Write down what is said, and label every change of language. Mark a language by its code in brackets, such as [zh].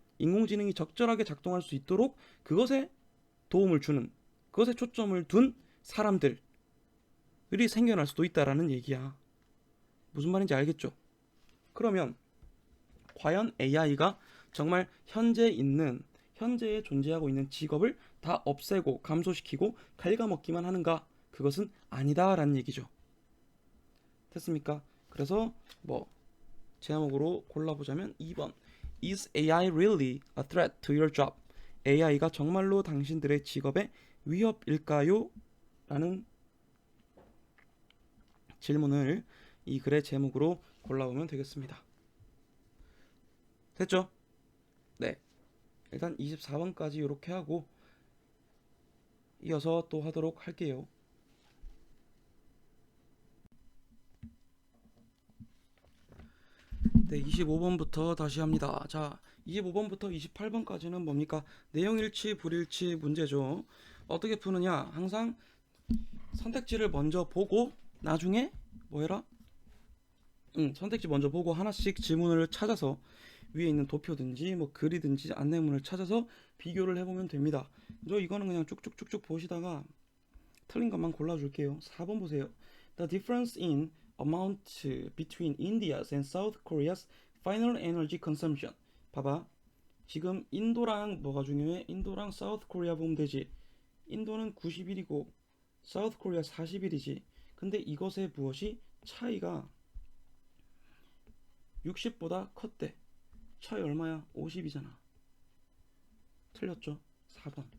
[ko] 인공지능이 적절하게 작동할 수 있도록 그것에 도움을 주는, 그것에 초점을 둔 사람들이 생겨날 수도 있다라는 얘기야. 무슨 말인지 알겠죠? 그러면 과연 AI가 정말 현재에 존재하고 있는 직업을 다 없애고 감소시키고 갉아먹기만 하는가? 그것은 아니다라는 얘기죠. 됐습니까? 그래서 뭐 제목으로 골라보자면 2번 [en] Is AI really a threat to your job? [ko] AI가 정말로 당신들의 직업에 위협일까요? 라는 질문을 이 글의 제목으로 골라보면 되겠습니다. 됐죠? 네. 일단 24번까지 이렇게 하고 이어서 또 하도록 할게요. 네, 25번부터 다시 합니다. 자, 25번부터 28번까지는 뭡니까? 내용일치, 불일치 문제죠. 어떻게 푸느냐? 항상 선택지를 먼저 보고 나중에 뭐 해라? 선택지 먼저 보고 하나씩 지문을 찾아서 위에 있는 도표든지 뭐 글이든지 안내문을 찾아서 비교를 해보면 됩니다. 저 이거는 그냥 쭉쭉쭉쭉 보시다가 틀린 것만 골라줄게요. 4번 보세요. [en] The difference in amount between India's and South Korea's final energy consumption. [ko] 봐봐. 지금 인도랑 뭐가 중요해? 인도랑 사우스 코리아 보면 되지. 인도는 90일이고 사우스 코리아 40일이지. 근데 이것의 무엇이 차이가 60보다 컸대. 차이 얼마야? 50이잖아. 틀렸죠? 4번.